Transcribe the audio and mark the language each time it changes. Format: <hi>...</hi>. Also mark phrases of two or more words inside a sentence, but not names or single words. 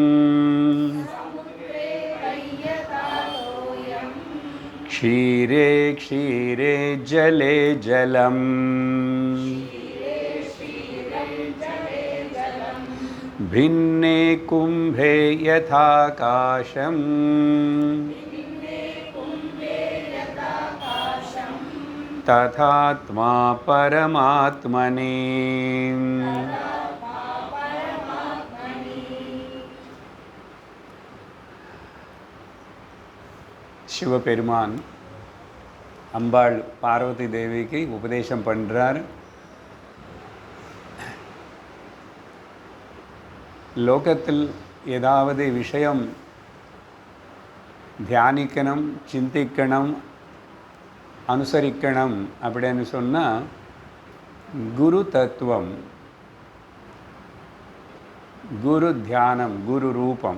<sa>क्षीरे क्षीरे जले जलम् भिन्ने कुम्भे यथाकाशम् तथात्मा परमात्मनि।</sa> <ta>சிவபெருமான் அம்பாள் பார்வதி தேவிக்கு உபதேசம் பண்ணுறார். லோகத்தில் ஏதாவது விஷயம் தியானிக்கணும், சிந்திக்கணும், அனுசரிக்கணும் அப்படின்னு சொன்னால் குரு தத்துவம், குரு தியானம், குரு ரூபம்.</ta>